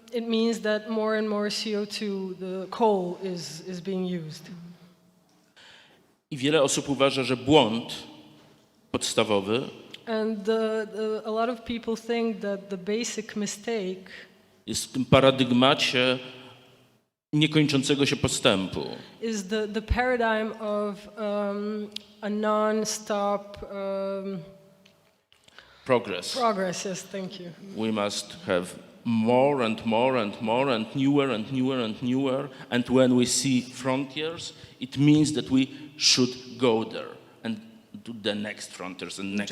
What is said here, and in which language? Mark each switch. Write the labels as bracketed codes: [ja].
[en] It means that more and more CO2, the coal, is being used. [pl] I wiele osób uważa, że błąd podstawowy [en] And a lot of people think that the basic mistake [pl] jest w tym paradygmacie niekończącego się postępu. [en] is the paradigm of a non-stop progress. Yes, thank you. We must have more and more and more and newer and newer and newer. And when we see frontiers, it means that we should go there and do the next frontiers and next